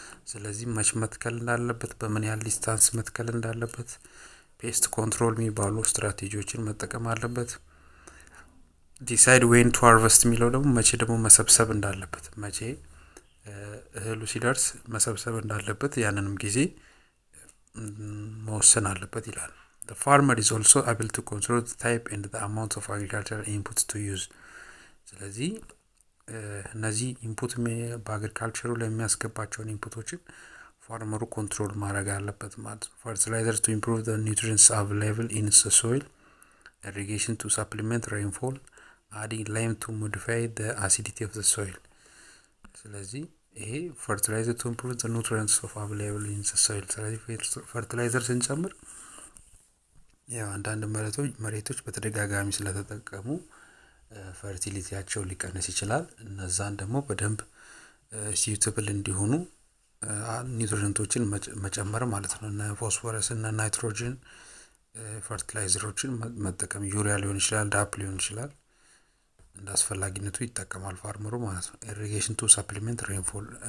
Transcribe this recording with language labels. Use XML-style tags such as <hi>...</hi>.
<am>ስለዚህ መች መትከል እንዳለበት በምን ያህል ዲስታንስ መትከል እንዳለበት ፔስት ኮንትሮል የሚባሉ ስትራቴጂዎችን መጠቀም አለበት።</am> <en>ዲሳይድ ዌን ቱ ሃርቨስት</en> <am>የሚለው ደግሞ መቼ ደግሞ መሰብሰብ እንዳለበት መቼ እህሉ ሲደርስ መሰብሰብ እንዳለበት ያንንም ጊዜ መወሰን አለበት ይላል።</am> <en>The farmer is also able to control the type and the amount of agricultural inputs to use.</en> <am>ስለዚህ እነዚህ ኢንፑት በአግሪካልቸሩ ላይ የሚያስገባቸውን ኢንፑቶችን ፋርመሩ ኮንትሮል ማድረግ አለበት ማለት ነው።</am> <en>Fertilizers to improve the nutrients available in the soil, irrigation to supplement rainfall, adding lime to modify the acidity of the soil.</en> <am>ስለዚህ ይሄ</am> <en>fertilizer to improve the nutrients of available in the soil.</en> <am>ስለዚህ fertilizer ስንጨምር ያው አንዳንድ መሬቶች በተደጋጋሚ ስለተጠቀሙ ፈርቲሊቲያቸው ሊቀንስ ይችላል። እነዛን ደግሞ በደንብ ሲዩተብል እንዲሆኑ ኒውትሪየንቶችን መጨመር ማለት ነው። እና ፎስፎረስ እና ናይትሮጅን ፈርቲላይዘሮችን መጠቀም ዩሪያ ሊሆን ይችላል፣ ዳፕ ሊሆን ይችላል። እንደ አስፈላጊነቱ ይጠቀማል ፋርመሩ ማለት ነው።</am> <en>ኢሪጌሽን ቱ ሰፕሊሜንት ሬንፎል</en>